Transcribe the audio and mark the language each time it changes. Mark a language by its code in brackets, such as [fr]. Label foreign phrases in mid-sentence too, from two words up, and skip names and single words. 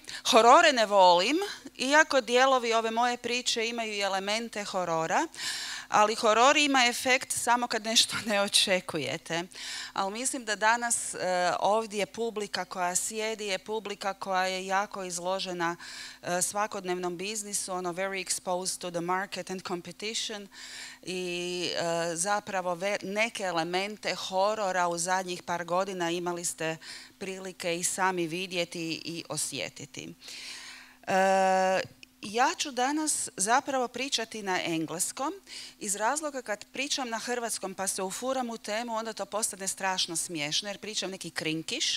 [hr] Horore ne volim, iako dijelovi ove moje priče imaju i elemente horora, ali horor ima efekt samo kad nešto ne očekujete. Ali mislim da danas ovdje publika koja sjedi je publika koja je jako izložena svakodnevnom biznisu, [en] very exposed to the market and competition [hr] i zapravo neke elemente horora u zadnjih par godina imali ste prilike i sami vidjeti i osjetiti. Ja ću danas zapravo pričati na engleskom iz razloga kad pričam na hrvatskom pa se ufuram u temu, onda to postane strašno smiješno jer pričam neki krinkiš.